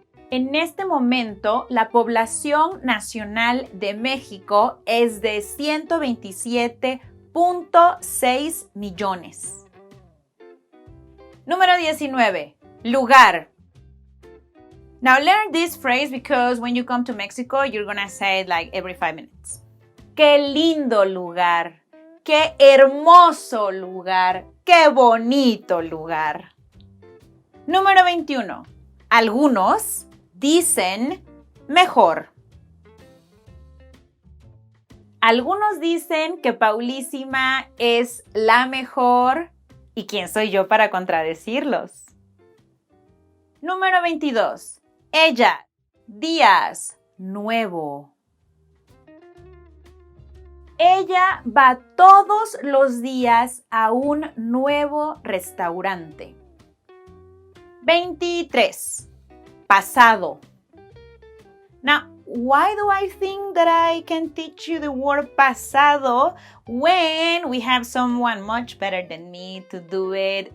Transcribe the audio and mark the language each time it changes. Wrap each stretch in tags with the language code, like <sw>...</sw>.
<es>En este momento, la población nacional de México es de 127.6 millones. Número 19. Lugar.</es> <en>Now learn this phrase because when you come to Mexico, you're gonna say it like every 5 minutes.</en> <es>¡Qué lindo lugar! ¡Qué hermoso lugar! ¡Qué bonito lugar! Número 21. Algunos dicen mejor. Algunos dicen que Paulísima es la mejor y ¿quién soy yo para contradecirlos? Número 22. Ella, días, nuevo. Ella va todos los días a un nuevo restaurante. 23. Pasado.</es> <en>Now, why do I think that I can teach you the word pasado when we have someone much better than me to do it?</en>